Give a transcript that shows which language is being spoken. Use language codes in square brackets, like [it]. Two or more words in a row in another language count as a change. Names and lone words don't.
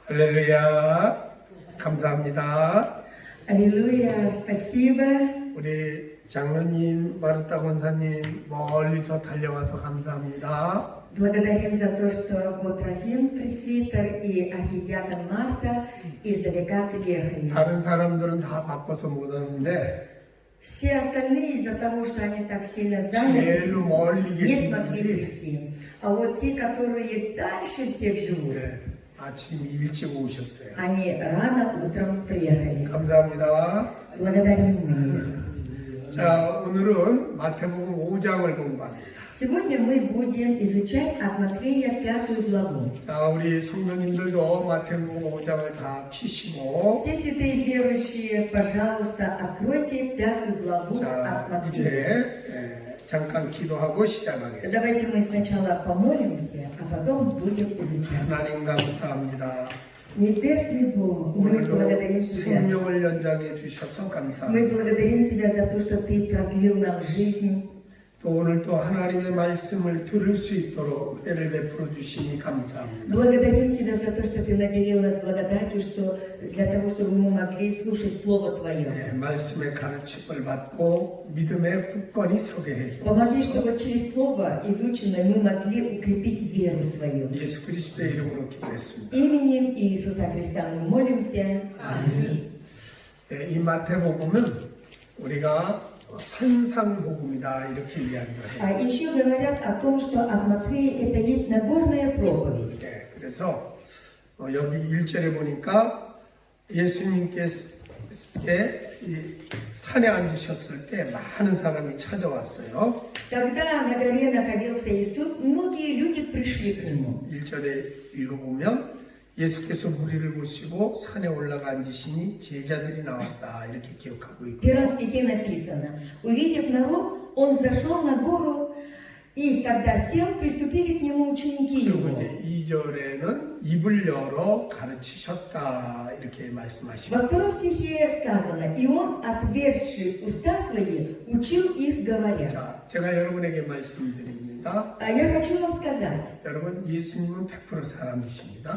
[ko] 할렐루야. 감사합니다. [ru] Аллилуйя, спасибо. [ko] 우리 장로님, 마르타 권사님 멀리서 달려와서 감사합니다. [ru] Благодарим за то, что вот Трофим пресвитер и архидиакон Марта издалека приехали. [ko] 다른 사람들은 다 바빠서 못 왔는데 [ru] Все остальные из-за того, что они так сильно заняты, [ko] 제일로 멀리 [ru] не [ko] 계신 [ru] смогли [ko] 분들이 [ru] прийти. А вот те, которые дальше всех живут, [ko] 아침 일찍 오셨어요. [ru] они рано утром приехали. [ko] 감사합니다. [ru] Благодарим мы. [ko] 자, 오늘은 마태복음 5장을 공부합니다. [ru] Сегодня мы будем изучать от Матфея 5 главу. [ko] 자, 우리 성도님들도 마태복음 5장을 다 피시고 [ru] Все святые верующие, пожалуйста, откройте 5 главу от [ko] 자, [ru] Матфея. [ko] 이제 잠깐 기도하고 시작하겠습니다. [ru] Давайте мы сначала помолимся, а потом будем изучать. [ko] 하나님 감사합니다. [ru] Небесный Бог, мы [ko] 오늘도 [ru] благодарим Тебя. [ko] 생명을 연장해 주셔서 [ru] Мы [ko] 감사합니다. [ru] благодарим Тебя за то, что Ты продлил нам жизнь. [ko] 또 오늘 또 하나님의 말씀을 들을 수 있도록 은혜를 베풀어 주시니 감사합니다. [ru] Благодарим Тебя за то, что Ты наделил нас благодатью, что для того, чтобы мы могли слушать Слово Твое. [ko] 네, 말씀의 가르침을 받고 믿음의 굳건히 서게 해주옵소서. [ru] Помоги, чтобы через Слово изученное мы могли укрепить веру свою. [ko] 예수 그리스도의 이름으로 기도했습니다. [ru] Именем Иисуса Христа мы молимся. Аминь. [ko] 네, 이 마태복음은 우리가 산상복음이다 이렇게 이야기를 해요. [ru] А еще говорят о том, что от Матфея это есть Нагорная проповедь. [ko] 네, 그래서 여기 1절에 보니까 예수님께서 이 산에 앉으셨을 때 많은 사람이 찾아왔어요. [ru] Когда на горе находился Иисус, многие люди пришли к Нему. [ko] 1절에 읽어보면 예수께서 무리를 보시고 산에 올라가 앉으시니 제자들이 나왔다 이렇게 기록하고 [ru] В [ko] 있고 [ru] первом стихе написано: «Увидев народ, Он зашел на гору, и когда сел, приступили к Нему ученики [ko] 그리고 [ru] Его». [ko] 이제 2절에는 입을 열어 가르치셨다 이렇게 말씀하시고 [ru] Во втором стихе сказано: «И Он, отверзши уста Свои, учил их, говоря». [ko] 자, 제가 여러분에게 말씀드립니다. [ru] А я хочу вам сказать, [ko] 여러분 예수님은 100% 사람이십니다.